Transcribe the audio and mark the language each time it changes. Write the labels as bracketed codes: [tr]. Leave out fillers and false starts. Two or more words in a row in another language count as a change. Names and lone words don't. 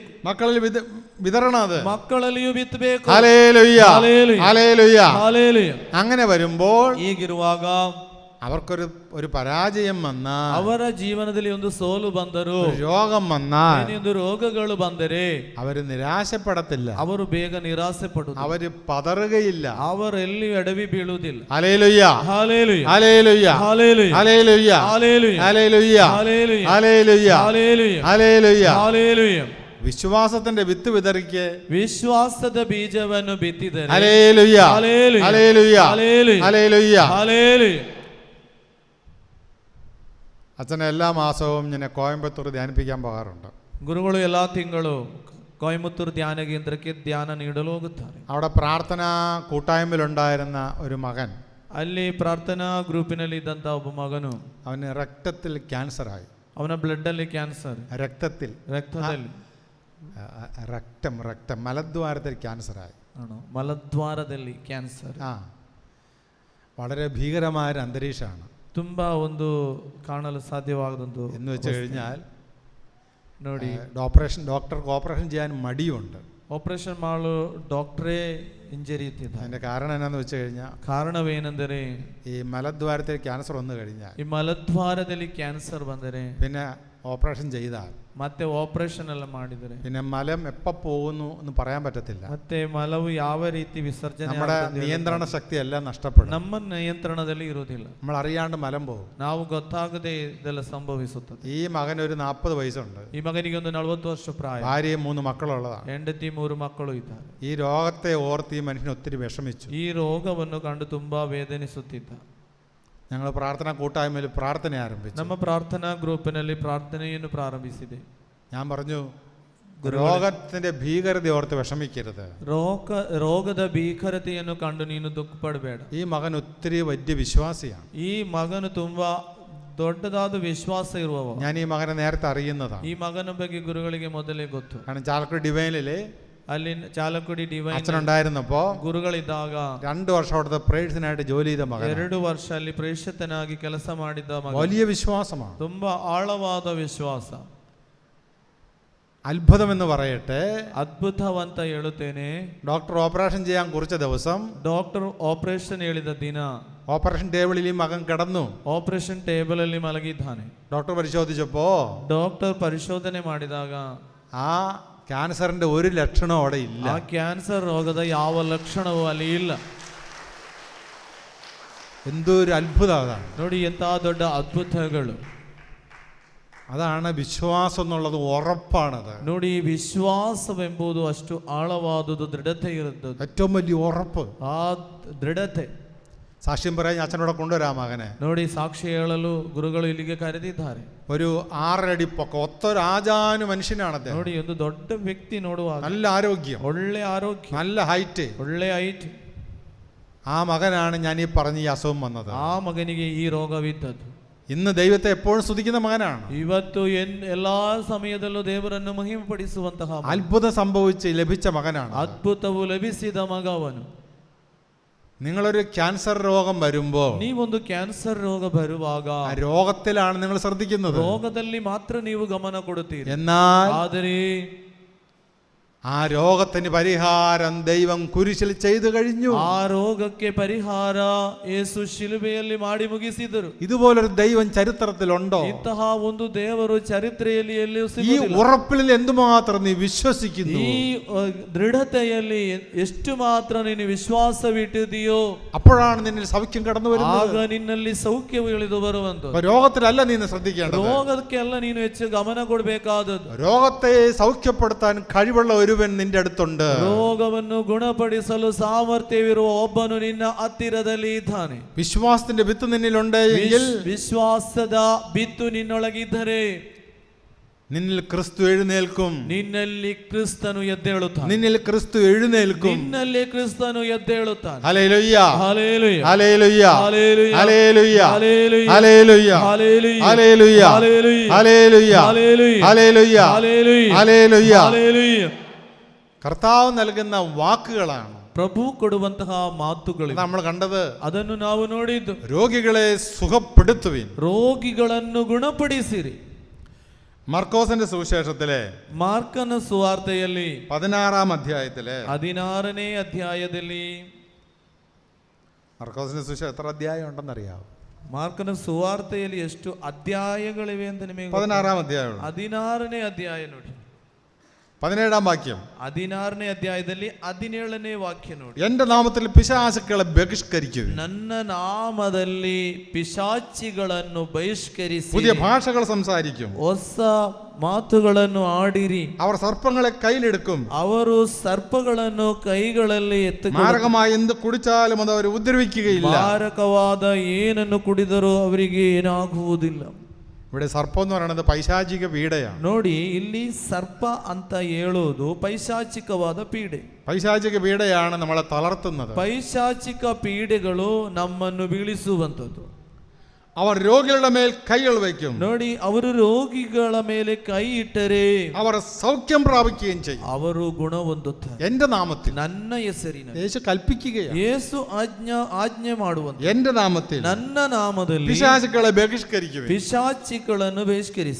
[ml] മക്കളിൽ വിതറണം. അത് [kn] ಮಕ್ಕಳಲ್ಲಿಯೂ ಬಿತ್ತಬೇಕು. [ml] ഹല്ലേലൂയ, ഹല്ലേലൂയ, ഹല്ലേലൂയ. ഹല്ലേലൂയ. അങ്ങനെ വരുമ്പോൾ [kn] ಹೀಗಿರುವಾಗ [ml] അവർക്കൊരു പരാജയം വന്നാൽ, [kn] ಅವರ ಜೀವನದಲ್ಲಿ ಒಂದು ಸೋಲು ಬಂದರು, [ml] രോഗം വന്നാൽ [kn] ಒಂದು ರೋಗಗಳು ಬಂದರೆ [ml] അവര് നിരാശപ്പെടത്തില്ല, [kn] ಅವರು ಬೇಗ ನಿರಾಸೆ ಪಡುವುದಿಲ್ಲ, [ml] അവര് പതറുകയില്ല. [kn] ಅವರೆಲ್ಲಿ ಎಡವಿ ಬೀಳುವುದಿಲ್ಲ. [ml] ഹല്ലേലൂയ, ഹല്ലേലൂയ, ഹല്ലേലൂയ, ഹല്ലേലൂയ, ഹല്ലേലൂയ, ഹല്ലേലൂയ, ഹല്ലേലൂയ, ഹല്ലേലൂയ, ഹല്ലേലൂയ, ഹല്ലേലൂയ, ഹല്ലേലൂയ. ഹല്ലേലൂയ. വിശ്വാസത്തിന്റെ വിത്ത് വിതറിക്ക്. [kn] ವಿಶ್ವಾಸದ ಬೀಜವನ್ನು ಬಿತ್ತಿದರೆ [ml] ഹല്ലേലൂയ, ഹല്ലേലൂയ, ഹല്ലേലൂയ, ഹല്ലേലൂയ, ഹല്ലേലൂയ. ഹല്ലേലൂയ. അച്ഛനെ എല്ലാ മാസവും ഞാൻ കോയമ്പത്തൂർ ധ്യാനിപ്പിക്കാൻ പോകാറുണ്ട്. [kn] ಗುರುಗಳು ಎಲ್ಲಾ ತಿಂಗಳು ಕೊಯಮತ್ತೂರು ಧ್ಯಾನ ಕೇಂದ್ರಕ್ಕೆ ಧ್ಯಾನ ನೀಡಲು ಹೋಗುತ್ತಾರೆ. [ml] അവിടെ പ്രാർത്ഥനാ കൂട്ടായ്മയിലുണ്ടായിരുന്ന ഒരു മകൻ, [kn] ಅಲ್ಲಿ ಪ್ರಾರ್ಥನಾ ಗ್ರೂಪಿನಲ್ಲಿ ಇದ್ದಂತ ಒಬ್ಬ ಮಗನು, [ml] അവന് രക്തത്തിൽ ക്യാൻസറായി. [kn] ಅವನ ಬ್ಲಡ್ ಅಲ್ಲಿ ಕ್ಯಾನ್ಸರ್, [ml] രക്തത്തിൽ [kn] ರಕ್ತದಲ್ಲಿ [ml] രക്തം മലദ്വാരത്തിൽ ക്യാൻസറായി. [kn] ಮಲದ್ವಾರದಲ್ಲಿ ಕ್ಯಾನ್ಸರ್. [ml] വളരെ ഭീകരമായ ഒരു അന്തരീക്ഷമാണ്. [kn] ತುಂಬಾ ಒಂದು ಕಾಣಲು ಸಾಧ್ಯವಾಗದಂತು [ml] എന്ന് വെച്ച് കഴിഞ്ഞാൽ [kn] ನೋಡಿ, [ml] ഡോക്ടർക്ക് ഓപ്പറേഷൻ ചെയ്യാൻ മടിയുണ്ട്. [kn] ಆಪರೇಷನ್ ಮಾಡಲು ಡಾಕ್ಟರೇ ಹಿಂಜರಿಯುತ್ತಿದ್ದಾರೆ. [ml] അതിന്റെ കാരണം എന്നാന്ന് വെച്ച് കഴിഞ്ഞാൽ, [kn] ಕಾರಣವೇನೆಂದರೆ [ml] ഈ മലദ്വാരത്തിൽ ക്യാൻസർ വന്നു കഴിഞ്ഞാൽ, [kn] ಈ ಮಲದ್ವಾರದಲ್ಲಿ ಕ್ಯಾನ್ಸರ್ ಬಂದರೆ, [ml] പിന്നെ ഓപ്പറേഷൻ ചെയ്താൽ, [kn] ಮತ್ತೆ ಆಪರೇಷನ್ ಎಲ್ಲ ಮಾಡಿದರೆ, [ml] പിന്നെ മലം എപ്പോൾ പോകുന്നു എന്ന് പറയാൻ പറ്റത്തില്ല. [kn] ಮತ್ತೆ ಮಲವು ಯಾವ ರೀತಿ ವಿಸರ್ಜನೆ [ml] നമ്മുടെ നിയന്ത്രണ ശക്തി എല്ലാം നഷ്ടപ്പെടും. [kn] ನಮ್ಮ ನಿಯಂತ್ರಣದಲ್ಲಿ ಇರುವುದಿಲ್ಲ. [ml] നമ്മൾ അറിയാണ്ട് മലം പോകും. [kn] ನಾವು ಗೊತ್ತಾಗದೆ ಇದೆಲ್ಲ ಸಂಭವಿಸುತ್ತದೆ. [ml] ഈ മകൻ ഒരു 40 വയസ്സുണ്ട്. [kn] ಈ ಮಗನಿಗೆ ಒಂದು 40 ವರ್ಷ ಪ್ರಾಯ, [ml] ഭാര്യയും 3 മക്കളുള്ളതാണ്. [kn] ಹೆಂಡತಿ 3 ಮಕ್ಕಳು ಇದ್ದಾರೆ. [ml] ഈ രോഗത്തെ ഓർത്ത് ഈ മനുഷ്യൻ ഒത്തിരി വിഷമിച്ചു. [kn] ಈ ರೋಗವನ್ನು ಕಂಡು ತುಂಬಾ ವೇದನಿಸುತ್ತಿದ್ದ. [ml] ഞങ്ങൾ പ്രാർത്ഥനാ കൂട്ടായ്മയിൽ പ്രാർത്ഥന ആരംഭിച്ചു. [kn] ನಮ್ಮ ಪ್ರಾರ್ಥನಾ ಗ್ರೂಪಿನಲ್ಲಿ ಪ್ರಾರ್ಥನೆಯನ್ನು ಪ್ರಾರಂಭಿಸಿದೆ. [ml] ഞാൻ പറഞ്ഞു, രോഗത്തിന്റെ ഭീകരത ഓർത്ത് വിഷമിക്കരുത്. [kn] ರೋಗದ ಭೀಕರತೆಯನ್ನು ಕಂಡು ನೀನು ದುಃಖ ಪಡಬೇಡ. [ml] ഈ മകൻ ഒത്തിരി വലിയ വിശ്വാസിയാണ്. [kn] ಈ ಮಗನು ತುಂಬಾ ದೊಡ್ಡದಾದ ವಿಶ್ವಾಸ ಇರುವವ. [ml] ഞാൻ ഈ മകനെ നേരത്തെ അറിയുന്നതാണ്. [kn] ಈ ಮಗನ ಬಗ್ಗೆ ಗುರುಗಳಿಗೆ ಮೊದಲೇ ಗೊತ್ತು. [ml] കാരണം ചാലക്കുടി ഡിവൈനിലെ [kn] ಅಲ್ಲಿ ಚಾಲಕುಡಿ ಡಿವೈನ್ [ml] അച്ഛനുണ്ടായിരുന്നപ്പോ [kn] ಗುರುಗಳಿದ್ದಾಗ [ml] 2 വർഷം അവിടുത്തെ പ്രേഴ്സിനായിട്ട് ജോലി ചെയ്ത മകൻ, [kn] 2 ವರ್ಷ ಅಲ್ಲಿ ಪ್ರೇಷಿತನಾಗಿ ಕೆಲಸ ಮಾಡಿದ್ದ ಮಗ. [ml] വലിയ വിശ്വാസമാണ്, [kn] ತುಂಬಾ ಆಳವಾದ ವಿಶ್ವಾಸ. [ml] അത്ഭുതമെന്ന് പറയട്ടെ, [kn] ಅದ್ಭುತವಂತ ಹೇಳುತ್ತೇನೆ. [ml] ഡോക്ടർ ഓപ്പറേഷൻ ചെയ്യാൻ കുറിച്ച ദിവസം, [kn] ಡಾಕ್ಟರ್ ಆಪರೇಷನ್ ಹೇಳಿದ ದಿನ, [ml] ഓപ്പറേഷൻ ടേബിളിൽ ഈ മകൻ കിടന്നു. [en] operation table [kn] ಅಲ್ಲಿ ಮಲಗಿದ್ದಾನೆ. [ml] ഡോക്ടർ പരിശോധിച്ചപ്പോ [kn] ಡಾಕ್ಟರ್ ಪರಿಶೋಧನೆ ಮಾಡಿದಾಗ [ml] ആ ക്യാൻസറിന്റെ ഒരു ലക്ഷണവും അവിടെ ഇല്ല. [kn] ಆ ಕ್ಯಾನ್ಸರ್ ರೋಗದ ಯಾವ ಲಕ್ಷಣವೂ ಅಲ್ಲಿ ಇಲ್ಲ. [ml] എന്തൊരു അത്ഭുതം! അതാണ് [kn] ನೋಡಿ ಎಂತ ದೊಡ್ಡ ಅದ್ಭುತಗಳು. [ml] അതാണ് വിശ്വാസം എന്നുള്ളത്, ഉറപ്പാണത്. [kn] ನೋಡಿ ವಿಶ್ವಾಸವೆಂಬುದು ಅಷ್ಟು ಆಳವಾದುದು, ದೃಢತೆ ಇರುತ್ತದೆ. [ml] ഏറ്റവും വലിയ ഉറപ്പ് [kn] ಆ ದೃಢತೆ. [ml] സാക്ഷ്യം പറയാൻ അച്ഛനോടെ കൊണ്ടുവരാം മകനെ. [kn] ನೋಡಿ ಸಾಕ್ಷಿ ಹೇಳಲು ಗುರುಗಳು ಇಲ್ಲಿಗೆ ಕರೆದಿದ್ದಾರೆ. [ml] ഒരു 6 അടി പൊക്കം, ഒത്തൊരു ആജാനു മനുഷ്യനാണ്. [kn] ನೋಡಿ ಒಂದು ದೊಡ್ಡ ವ್ಯಕ್ತಿ ನೋಡುವಾಗ [ml] നല്ല ആരോഗ്യം, [kn] ಒಳ್ಳೆ ಆರೋಗ್ಯ, [ml] നല്ല ഹൈറ്റ്. [kn] ಒಳ್ಳೆ ಹೈಟ್. [ml] ആ മകനാണ് ഞാൻ ഈ പറഞ്ഞ ഈ അസുഖം വന്നത്. [kn] ಆ ಮಗನಿಗೆ ಈ ರೋಗವಿದ್ದದ್ದು. [ml] ഇന്ന് ദൈവത്തെ എപ്പോഴും സ്തുതിക്കുന്ന മകനാണ്. [kn] ಇವತ್ತು ಎಲ್ಲಾ ಸಮಯದಲ್ಲೂ ದೇವರನ್ನು ಮಹಿಮೆಪಡಿಸುವಂತಹ [ml] അത്ഭുതം സംഭവിച്ച് ലഭിച്ച മകനാണ്. [kn] ಅದ್ಭುತವು ಲಭಿಸಿದ ಮಗ ಅವನು. [ml] നിങ്ങളൊരു ക്യാൻസർ രോഗം വരുമ്പോ, [kn] ನೀವೊಂದು ಕ್ಯಾನ್ಸರ್ ರೋಗ ಬರುವಾಗ [ml] ആ രോഗത്തിലാണ് നിങ്ങൾ ശ്രദ്ധിക്കുന്നത്. [kn] ರೋಗದಲ್ಲಿ ಮಾತ್ರ ನೀವು ಗಮನ ಕೊಡುತ್ತೀರಿ. [ml] എന്നാൽ [kn] ಆದರೆ [ml] ആ രോഗത്തിന് പരിഹാരം ദൈവം കുരിശിൽ ചെയ്തു കഴിഞ്ഞു. [kn] ಆ ರೋಗಕ್ಕೆ ಪರಿಹಾರ ಯೇಸು ಶಿಲುಬೆಯಲ್ಲಿ ಮಾಡಿ ಮುಗಿಸಿದರು. [ml] ഇതുപോലൊരു ദൈവം ചരിത്രത്തിലുണ്ടോ? [kn] ಇಂತಹ ಒಂದು ದೇವರು ചರಿತ್ರೆಯಲ್ಲಿ ಎಲ್ಲಿಯೂ [ml] ഈ [kn] ಸಿಗುವುದಿಲ್ಲ. [ml] ഉറപ്പിൽ എന്തുമാത്രം നീ വിശ്വസിക്കുന്നു, [kn] ಈ ದೃಢತೆಯಲ್ಲಿ ಎಷ್ಟು ಮಾತ್ರ ನೀನು ವಿಶ್ವಾಸವಿಟ್ಟಿದೆಯೋ [ml] അപ്പോഴാണ് നിന്നിൽ സൗഖ്യം കടന്നു [kn] ಆಗ [ml] വരുന്നത്. [kn] ನಿನ್ನಲ್ಲಿ ಸೌಖ್ಯವು ಇಳಿದು ಬರುವಂತದ್ದು. [ml] അപ്പൊ രോഗത്തിലല്ല നീ ശ്രദ്ധിക്കേണ്ടത്. [kn] ರೋಗಕ್ಕೆಲ್ಲ ನೀನು ಹೆಚ್ಚು ಗಮನ ಕೊಡಬೇಕಾದದ್ದು. [ml] രോഗത്തെ സൗഖ്യപ്പെടുത്താൻ കഴിവുള്ള ഒരുവൻ നിന്റെ അടുത്തുണ്ട്. [kn] ರೋಗವನ್ನು ಗುಣಪಡಿಸಲು ಸಾಮರ್ಥ್ಯವಿರುವ ಒಬ್ಬನು ನಿನ್ನ ಹತ್ತಿರದಲ್ಲಿ ಇದ್ದಾನೆ. [ml] വിശ്വാസത്തിന്റെ വിത്ത് നിന്നിലുണ്ട് എങ്കിൽ, [kn] ವಿಶ್ವಾಸದ ಬಿತ್ತು ನಿನ್ನೊಳಗಿದ್ದರೆ [ml] നിന്നിൽ ക്രിസ്തു എഴുന്നേൽക്കും. [kn] ನಿನ್ನಲ್ಲಿ ಕ್ರಿಸ್ತನು ಎದ್ದೇಳುತ್ತಾನೆ. [ml] നിന്നിൽ ക്രിസ്തു എഴുന്നേൽക്കും. [kn] ನಿನ್ನಲ್ಲಿ ಕ್ರಿಸ್ತನು ಎದ್ದೇಳುತ್ತಾನೆ. [ml] ഹല്ലേലൂയ, ഹല്ലേലൂയ, ഹല്ലേലൂയ, ഹല്ലേലൂയ, ഹല്ലേലൂയ, ഹല്ലേലൂയ, ഹല്ലേലൂയ, ഹല്ലേലൂയ, ഹല്ലേലൂയ, ഹല്ലേലൂയ, ഹല്ലേലൂയ, ഹല്ലേലൂയ, ഹല്ലേലൂയ, ഹല്ലേലൂയ, ഹല്ലേലൂയ. ഹല്ലേലൂയ. കർത്താവ് നൽകുന്ന വാക്കുകളാണ്, [kn] ಪ್ರಭು ಕೊಡುವಂತಹ ಮಾತುಗಳು [ml] നമ്മൾ കണ്ടത്. [kn] ಅದನ್ನು ನಾವು ನೋಡಿದ್ದು. [ml] രോഗികളെ സുഖപ്പെടുത്തുവിൻ, [kn] ರೋಗಿಗಳನ್ನು ಗುಣಪಡಿಸಿರಿ. [ml] മർക്കോസിന്റെ സുവിശേഷത്തിലെ [kn] ಮಾರ್ಕನ ಸುವಾರ್ತೆಯಲ್ಲಿ [ml] 16-ാം അധ്യായത്തിലെ [kn] 16ನೇ ಅಧ್ಯಾಯದಲ್ಲಿ, [ml] മർക്കോസിന്റെ സുവിശേഷം എത്ര അധ്യായം ഉണ്ടെന്നറിയാവോ? [kn] ಮಾರ್ಕನ ಸುವಾರ್ತೆಯಲ್ಲಿ ಎಷ್ಟು ಅಧ್ಯಾಯಗಳಿವೆ ಅಂತ ನಿಮಗೆ [ml] 16-ാം അധ്യായം, [kn] 16ನೇ ಅಧ್ಯಾಯ ನೋಡಿ. [ml] 17-ാം വാക്യം. [kn] 16ನೇ ಅಧ್ಯಾಯದಲ್ಲಿ 17ನೇ ವಾಕ್ಯ ನೋಡಿ. [ml] എന്റെ നാമത്തിൽ പിശാചുക്കളെ ബഹിഷ്കരിക്കും, [kn] ನನ್ನ ನಾಮದಲ್ಲಿ ಪಿಶಾಚಿಗಳನ್ನು ಬಹಿಷ್ಕರಿಸಿ [ml] പുതിയ ഭാഷകൾ സംസാരിക്കും, [kn] ಹೊಸ ಮಾತುಗಳನ್ನು ಆಡಿರಿ, [ml] അവർ സർപ്പങ്ങളെ കയ്യിലെടുക്കും, [kn] ಅವರು ಸರ್ಪಗಳನ್ನು ಕೈಗಳಲ್ಲಿ ಎತ್ತಿಕೊಂಡು [ml] മാരകമായി എന്ത് കുടിച്ചാലും അത് അവർ ഉപദ്രവിക്കുകയില്ല. [kn] ಮಾರಕವಾದ ಏನನ್ನು ಕುಡಿದರೂ ಅವರಿಗೆ ಏನಾಗುವುದಿಲ್ಲ. [ml] ഇവിടെ സർപ്പം എന്ന് പറയുന്നത് പൈശാചിക പീഡയാണ്. [kn] ನೋಡಿ, ಇಲ್ಲಿ ಸರ್ಪ ಅಂತ ಹೇಳೋದು ಪೈಶಾಚಿಕವಾದ ಪೀಡೆ. [ml] പൈശാചിക പീഡയാണ് നമ്മളെ തളർത്തുന്നത്. [kn] ಪೈಶಾಚಿಕ ಪೀಡೆಗಳು ನಮ್ಮನ್ನು ಬೀಳಿಸುವಂಥದ್ದು. [ml] അവർ രോഗികളുടെ മേൽ കൈകൾ വയ്ക്കും. [kn] ನೋಡಿ, ಅವರು ರೋಗಿಗಳ ಮೇಲೆ ಕೈ ಇಟ್ಟರೆ [ml] അവർ സൗഖ്യം പ്രാപിക്കുകയും ചെയ്യും. [kn] ಅವರು ಗುಣ ಹೊಂದುತ್ತಾರೆ. [ml] എന്റെ നാമത്തിൽ, [kn] ನನ್ನ ಹೆಸರಿನಲ್ಲಿ. [ml] യേശു കൽപ്പിക്കുകയാണ്, [kn] ಯೇಸು ಆಜ್ಞೆ ಮಾಡುವಂತ, [ml] എന്റെ നാമത്തിൽ [kn] ನನ್ನ ನಾಮದಲ್ಲಿ [ml] പിശാചുക്കളെ ബഹിഷ്കരിക്കും. [kn] ಪಿಶಾಚಿಗಳನ್ನು ಬಹಿಷ್ಕರಿಸಿ.